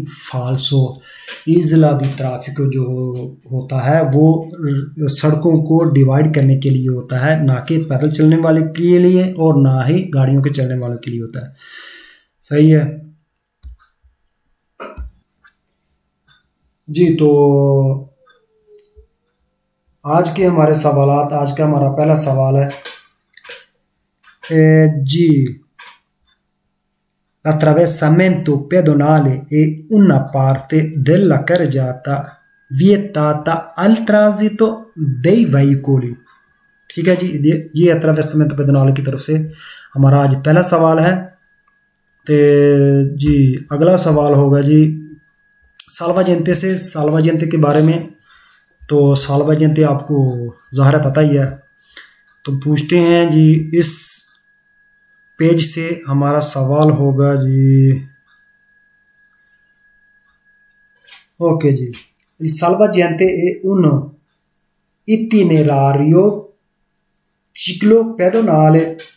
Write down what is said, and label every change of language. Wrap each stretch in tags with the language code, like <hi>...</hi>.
<hi>फाल्सो, इजला दी traffic जो होता है वो सड़कों को डिवाइड करने के लिए होता है, ना कि पैदल चलने वाले के लिए और ना ही गाड़ियों के चलने वालों के लिए होता है। सही है जी। तो आज के हमारे सवालात, आज का हमारा पहला सवाल है जी,</hi> <it>l'attraversamento pedonale è una parte della carreggiata vietata al transito dei veicoli।</it> <hi>ठीक है जी, ये attraversamento pedonale की तरफ से हमारा आज पहला सवाल है। तो जी अगला सवाल होगा जी साल्वाजेंते से, साल्वाजेंते के बारे में। तो साल्वाजेंते आपको ज़ाहिर पता ही है। तो पूछते हैं जी, इस पेज से हमारा सवाल होगा जी, ओके जी,</hi> <it>il salvagente è un itinerario ciclo-pedonale।</it>